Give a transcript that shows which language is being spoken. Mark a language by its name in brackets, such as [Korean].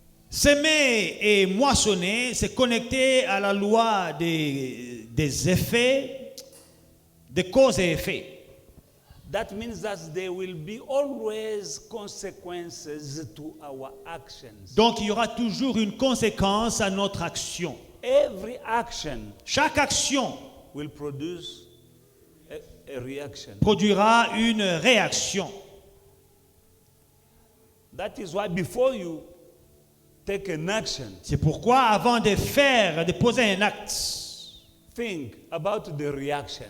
[French] Semer et moissonner, c'est connecté à la loi des effets, des causes et effets. [English] That means that there will be always consequences to our actions. [French] Donc il y aura toujours une conséquence à notre action. [English] Every action [French] Chaque action [English] will produce a reaction. [French] produira une réaction. [English] That is why before you take an action, [French] C'est pourquoi avant de poser un acte, [English] think about the reaction.